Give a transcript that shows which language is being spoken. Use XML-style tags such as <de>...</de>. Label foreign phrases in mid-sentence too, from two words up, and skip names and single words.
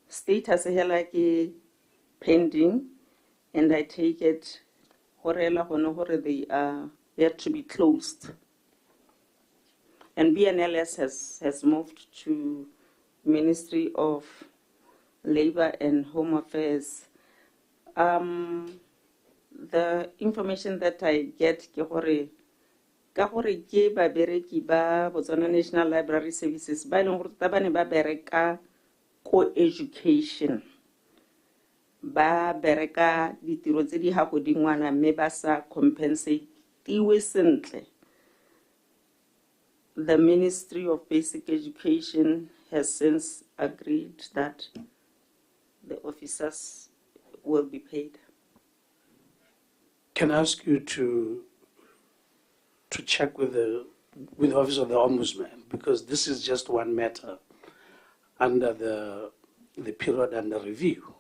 <en>Status like pending, and I take it they are yet to be closed. And BNLS has moved to Ministry of Labor and Home Affairs. The information that I get</en> <tn>ke gore ke babereki ba Botswana National Library Services ba leng gore ba ne ba bereka co-education, ba bereka ditiro tse di hagodingwana mme ba sa compensatiwe sentle.</tn> <en>The Ministry of Basic Education has since agreed that the officers will be paid. Can I ask you to check with the Office of the Ombudsman, because this is just one matter under the period under review.</en>